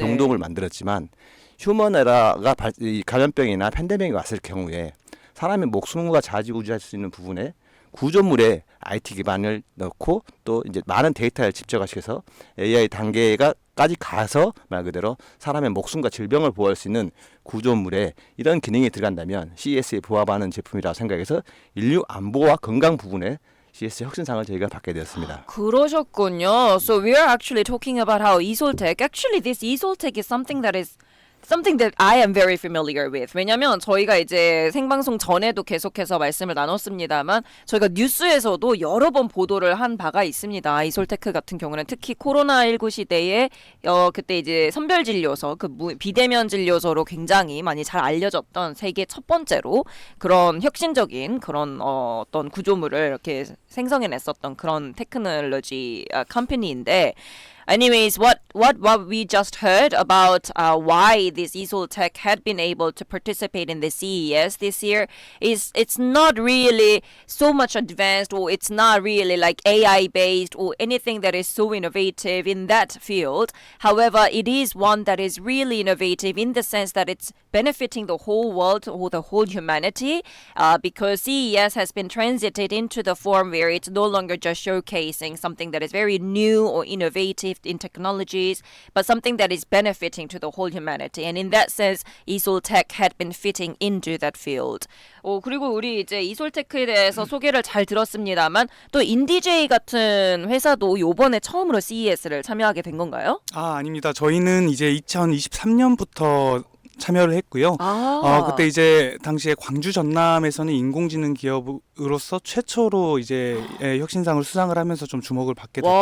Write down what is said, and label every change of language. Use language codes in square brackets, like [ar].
[ko] 병동을 만들었지만 휴먼에라가 이 감염병이나 팬데믹이 왔을 경우에 사람의 목숨과 좌지우지할 수 있는 부분에 구조물에 IT 기반을 넣고 또 이제 많은 데이터를 집적하셔서 AI 단계까지 가서 말 그대로 사람의 목숨과 질병을 보호할 수 있는 구조물에 이런 기능이 들어간다면 CES에 부합하는 제품이라고 생각해서 인류 안보와 건강 부분에 CS 혁신상을 저희가 받게 되었습니다. 그러셨군요. [en] So we are actually talking about how Esoltech, actually this Esoltech is something that I am very familiar with. [ko] 왜냐면 저희가 이제 생방송 전에도 계속해서 말씀을 나눴습니다만 저희가 뉴스에서도 여러 번 보도를 한 바가 있습니다. 이솔테크 같은 경우는 특히 코로나19 시대에 그때 이제 선별진료소, 그 비대면 진료소로 굉장히 많이 잘 알려졌던 세계 첫 번째로 그런 혁신적인 그런 어떤 구조물을 이렇게 생성해냈었던 그런 테크놀로지 컴퍼니인데 [en] anyways, what we just heard about why this Esoltech had been able to participate in the CES this year is it's not really so much advanced, or it's not really like AI based or anything that is so innovative in that field. However, it is one that is really innovative in the sense that it's benefiting the whole world or the whole humanity, because CES has been transited into the form where it's no longer just showcasing something that is very new or innovative in technologies, but something that is benefiting to the whole humanity. And in that sense, Esoltech had been fitting into that field. [ko] 그리고 우리 이제 이솔테크에 대해서 소개를 잘 들었습니다만 또 인디제이 같은 회사도 요번에 처음으로 CES를 참여하게 된 건가요? 아닙니다. 저희는 이제 2023년부터 참여를 했고요. 그때 이제 당시에 광주 전남에서는 인공지능 기업으로서 최초로 이제 혁신상을 수상을 하면서 좀 주목을 받게 됐고.